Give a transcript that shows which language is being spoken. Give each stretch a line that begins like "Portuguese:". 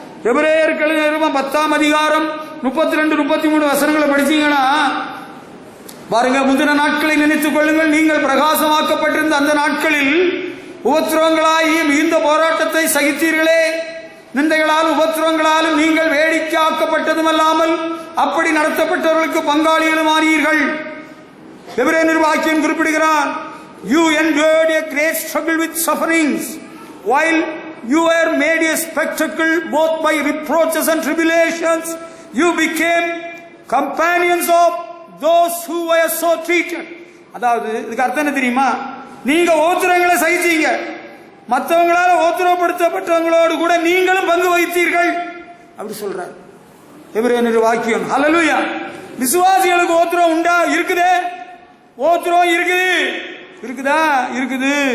Tamil: எபிரேயர்கள் நிருபம் 10ஆம் அதிகாரம் 32, 33 வசனங்களை படிச்சீங்கன்னா பாருங்க. முந்தின நாட்களை நினைத்துக் கொள்ளுங்கள். நீங்கள் பிரகாசமாக்கப்பட்டிருந்த அந்த நாட்களில் உபத்திரவங்களாகிய மிகுந்த போராட்டத்தை சகித்தீர்களே. நிந்தைகளால் உபத்திரவங்களாலும் நீங்கள் வேடிக்கையாக்கப்பட்டதும் அல்லாமல் அப்படி நடத்தப்பட்டவர்களுக்கு பங்காளிகளும் ஆனீர்கள். எபிரேய நிர்வாகியம் குறிப்பிடுகிறார்,
English: you endured a great struggle with sufferings while you were made a spectacle both by reproaches and tribulations. You became companions of those who were so treated.
Tamil: அதாவது இதுக்கு அர்த்தம் என்ன தெரியுமா? நீங்க ஓத்திரங்களை சகிச்சீங்க, மற்றவங்களால ஓத்திரப்படுத்தப்பட்டவங்களோடு கூட நீங்களும் பங்கு வகித்தீர்கள் அப்படி சொல்றார் எபிரேய நிர்வாகியம். ஹல்லேலூயா. விசுவாசிகளுக்கு ஓத்திரம் உண்டா? இருக்குதே. ஓத்திரம் இருக்குது. இருக்குதா? இருக்குது.